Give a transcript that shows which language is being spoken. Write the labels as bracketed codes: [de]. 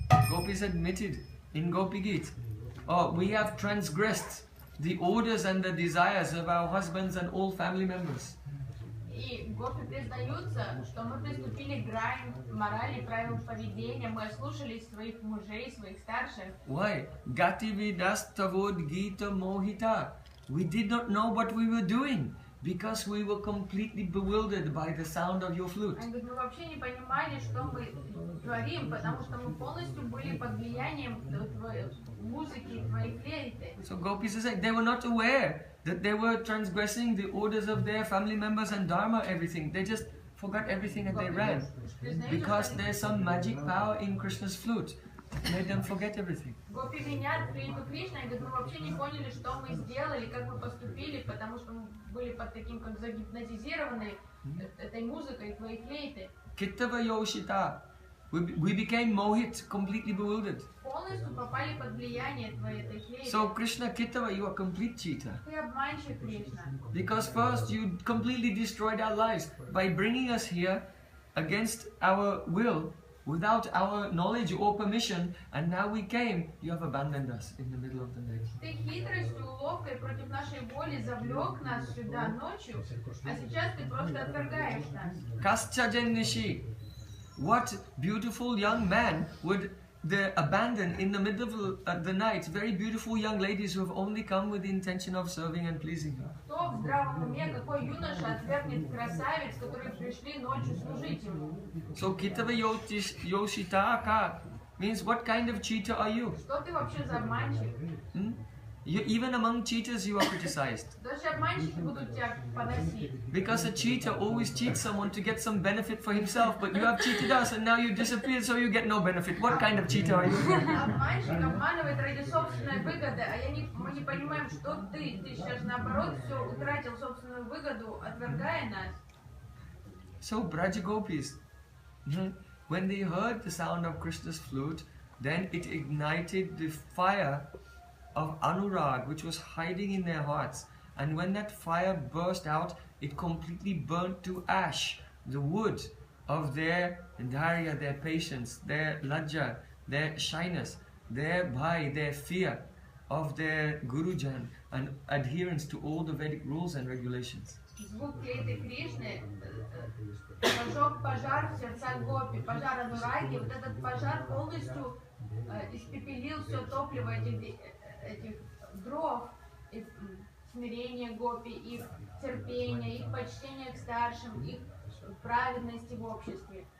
[en] Gopis admitted in Gopi Gita, oh, we have transgressed the orders and the desires of our husbands and all family members. [ru] И И гопи признаются, что мы приступили к грани морали, правил поведения, мы ослушались своих мужей, своих старших. [en] Why? [sa] Gati vidas tavod gita mohita. [en] We did not know what we were doing because we were completely bewildered by the sound of your flute. [ru] Они говорят, мы вообще не понимали, что мы творим, потому что мы полностью были под влиянием твоей музыки, твоей флейты. [en] So gopis are saying they were not aware that they were transgressing the orders of their family members and dharma, everything. They just forgot everything and they ran. Because there's some magic power in Krishna's flute. It made them forget everything. [ru] Гопи винят флейту Кришны, они говорят, мы вообще не поняли, что мы сделали, как мы поступили, потому что мы были под таким, как загипнотизированы этой музыкой, твоей флейты. [sa] Kittava yoshita. [en] We became mohit, completely bewildered. [ru] Полностью попали под влияние твоей этой флейты. [en] So Krishna Kittava, you are complete cheater. [ru] Ты обманщик, Кришна. [en] Because first you completely destroyed our lives by bringing us here against our will, without our knowledge or permission, and now we came, you have abandoned us in the middle of the night. [ru] Ты хитростью, уловкой против нашей воли завлек нас сюда ночью, а сейчас ты просто отвергаешь нас. [sa] Kaschajan Nishi. [en] What beautiful young man would abandon in the middle of the night very beautiful young ladies who have only come with the intention of serving and pleasing her? [ru] Кто в здравом уме, какой юноша отвергнет красавиц, которые пришли ночью служить ему? [en] So Kittava yoshita ka means what kind of cheater are you? [ru] Что ты вообще за обманщик? [en] Even among cheaters you are criticized. [ru] Даже обманщики будут тебя поносить. [en] Because a cheater always cheats someone to get some benefit for himself, but you have cheated us and now you disappeared so you get no benefit. What kind of cheater are you? [ru] Обманщик обманывает ради собственной выгоды, а мы не понимаем, что ты сейчас наоборот все утратил собственную выгоду, отвергая нас. [en] So Braja Gopis, when they heard the sound of Krishna's flute, then it ignited the fire of anurag which was hiding in their hearts, and when that fire burst out, it completely burnt to ash the wood of their dharya, their patience, their lajja, their shyness, their bhai, their fear of their gurujan and adherence to all the Vedic rules and regulations. [ru] Звук флейты Кришны зажег пожар в сердцах гопи, пожар анураги. Вот этот пожар полностью испепелил все топливо этих дров, их смирение гопи, их терпение, их почтение к старшим, их праведности в обществе.